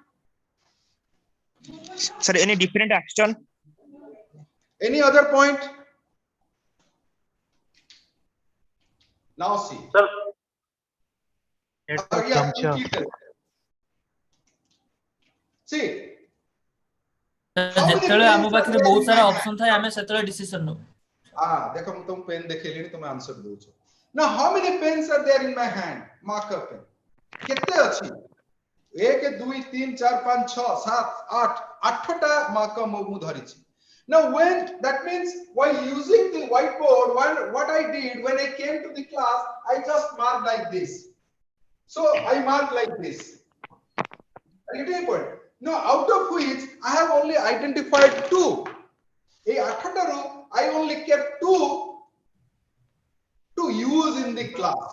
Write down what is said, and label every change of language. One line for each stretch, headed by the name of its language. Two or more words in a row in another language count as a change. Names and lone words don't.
English: Sir, any different action? Any other point? Now see. Sir. See.
Odia: ଯେତେବେଳେ ଆମ ପାଖରେ ବହୁତ ସାରା ଅପସନ ଥାଏ ଆମେ ସେତେବେଳେ ଡିସିଜନ ନଉ देखो ମୁଁ ତମକୁ ପେନ୍ ଦେଖେଇଲିଣି ତମେ आंसर ଦଉଛ.
English: Now how many pens are there in my hand? Marker pen.
Odia: କେତେ ଅଛି? 1 2 3 4 5 6 7 8 8ଟା marker ମୁଁ ଧରିଛି.
English: Now when that means while using the whiteboard, what I did when I came to the class, I just marked like this. So I marked like this. Getting point. Now out of which I have only identified 2. A 8 I only kept 2 to use in the class.